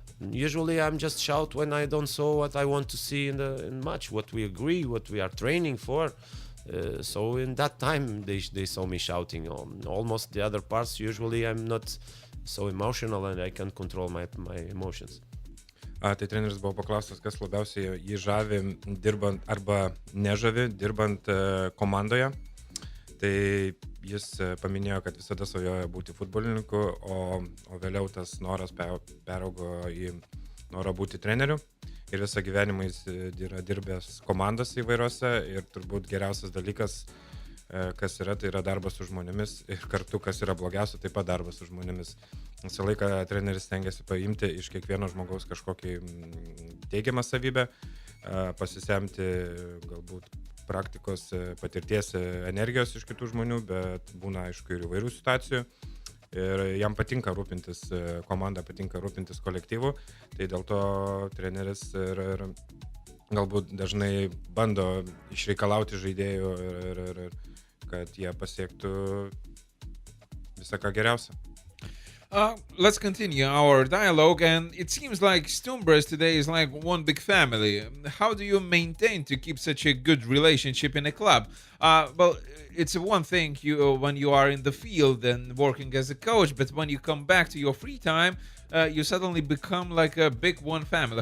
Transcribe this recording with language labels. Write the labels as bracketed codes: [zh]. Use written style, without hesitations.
[en] Usually, I'm just shout when I don't saw what I want to see in match, what we agree, what we are training for. So in that time they saw me shouting on almost the other parts. Usually I'm not so emotional and I can control my emotions. [lt] Tai treneris buvo paklaustas, kas labiausiai jį žavi dirbant arba nežavi dirbant komandoje. Tai jis paminėjo, kad visada svajojo būti futbolininku, o vėliau tas noras peraugo į norą būti treneriu. Ir visą gyvenimą jis yra dirbęs komandos įvairiose, ir turbūt geriausias dalykas, kas tai yra darbas su žmonėmis, ir kartu, kas yra blogiausia, taip pat darbas su žmonėmis. Visą laiką treneris stengiasi paimti iš kiekvieno žmogaus kažkokį teigiamą savybę, pasisemti galbūt praktikos, patirties, energijos iš kitų žmonių, bet būna aišku ir įvairių situacijų. Ir jam patinka rūpintis komanda, patinka rūpintis kolektyvu, tai dėl to treneris ir galbūt dažnai bando išreikalauti žaidėjų ir kad jie pasiektų visą ką geriausia. [en] Let's continue our dialogue, and it seems like Stumbras today is like one big family. How do you maintain to keep such a good relationship in a club? Well, it's one thing when you are in the field and working as a coach, but when you come back to your free time, you suddenly become like a big one family.